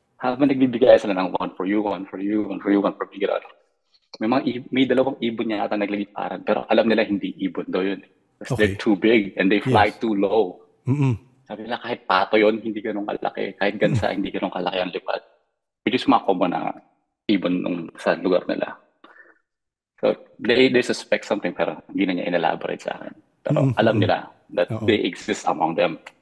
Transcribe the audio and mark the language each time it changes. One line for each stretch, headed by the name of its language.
Filipino: Habang nagbibigay sila ng
English: one for you, one for you, one for you, one for you.
Filipino: May dalawang ibon niya ata nagliliparan, pero alam nila hindi ibon daw yun.
English: Because they're too big and they fly too low. Mm-hmm.
Filipino: Sabi nila, kahit pato yun, hindi ganun kalaki. Kahit gansa, hindi ganun kalaki ang lipad. Which is mga common na ibon sa lugar nila.
English: So, they suspect something,
Filipino: pero hindi na niya in-elaborate sa akin. Pero alam nila
English: that they exist among them.